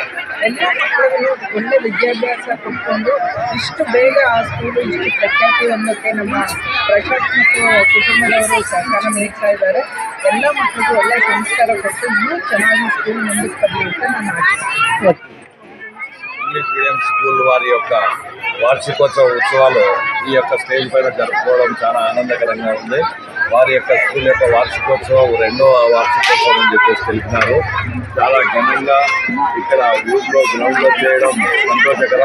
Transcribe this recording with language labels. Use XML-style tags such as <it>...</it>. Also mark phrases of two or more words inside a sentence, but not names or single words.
<kn>ಎಲ್ಲ ಮಕ್ಕಳುಗಳು ಒಳ್ಳೆ ವಿದ್ಯಾಭ್ಯಾಸ ಪಡ್ಕೊಂಡು ಇಷ್ಟು ಬೇಗ ಆ ಸ್ಕೂಲು ಇಷ್ಟು ಪ್ರಖ್ಯಾತಿ ಹೊಂದಕ್ಕೆ ನಮ್ಮ ಪ್ರಶಾಂತ್ ಮತ್ತು ಕುಟುಂಬದವರು ಸಹಕಾರ ನೀಡ್ತಾ ಇದ್ದಾರೆ. ಎಲ್ಲ ಮಕ್ಕಳಿಗೂ ಒಳ್ಳೆಯ ಸಂಸ್ಕಾರ ಕೊಟ್ಟು ಇನ್ನೂ ಚೆನ್ನಾಗಿ ಸ್ಕೂಲ್ ಮುಂದಕ್ಕೆ ಬರಲಿ ಅಂತ ನಾನು ಆಶಿಸ್ತೀನಿ.</kn> <en>English medium school</en> <te>వారి యొక్క వార్షికోత్సవ ఉత్సవాలు ఈ యొక్క స్టేజ్ పైన జరుపుకోవడం చాలా ఆనందకరంగా ఉంది. వారి యొక్క స్కూల్ యొక్క వార్షికోత్సవం 2వ వార్షికోత్సవం అని చెప్పేసి తెలిపినారు. చాలా ఘనంగా ఇక్కడ ఊళ్ళో గ్రౌండ్లో చేయడం సంతోషకరం.</te>